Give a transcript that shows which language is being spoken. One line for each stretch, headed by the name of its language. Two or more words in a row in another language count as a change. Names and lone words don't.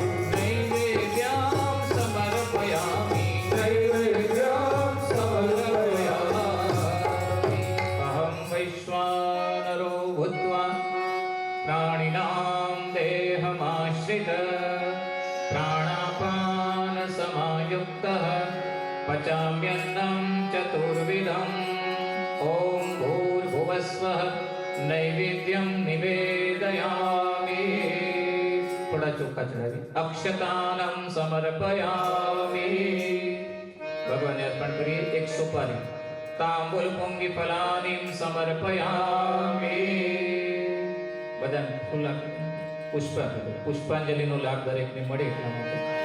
Sanskrit: નૈવેદ્યમ સમર્પયામિ. નૈવેદ્યં સમર્પયામિ. અહં વૈશ્વાનરો ભૂત્વા પ્રાણિનાં દેહમાશ્રિત પ્રાણાપાન समायुक्तः पचाम्यन्नं चतुर्विधम् ॐ भूर्भुवस्वः नैवेद्यं निवेदयामि
Gujarati: થોડા ચોખા ચડાવી.
Sanskrit: અક્ષતાનમ સમર્પયામિ,
Gujarati: ભગવાનને અર્પણ કરીએ. એક સોપારી.
Sanskrit: તાંબૂલ પુંગી ફલાનિમ સમર્પયામિ,
Gujarati: બધાને ફૂલ પુષ્પાંજલિનો લાભ દરેકને મળે એટલા માટે.